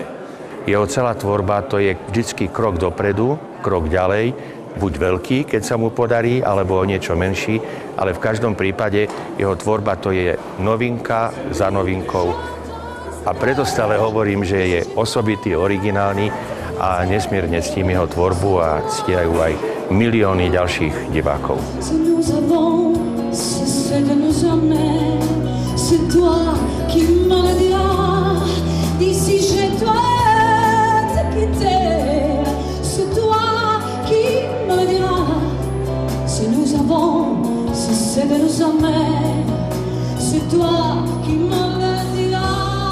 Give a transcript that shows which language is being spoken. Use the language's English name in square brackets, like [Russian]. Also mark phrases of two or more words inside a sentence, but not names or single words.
[Slovak] Jeho celá tvorba to je vždycky krok dopredu, krok ďalej, buď veľký, keď sa mu podarí, alebo niečo menší, ale v každom prípade jeho tvorba to je novinka za novinkou. A preto stále hovorím, že je osobitý, originálny a nesmierne ctím jeho tvorbu a ctiajú aj milióny ďalších divákov. [French] C'est de nous emmener, c'est toi qui me le diras. D'ici je dois te quitter, c'est toi qui me le diras. Si nous avons cessé de nous emmener, c'est toi qui me le diras.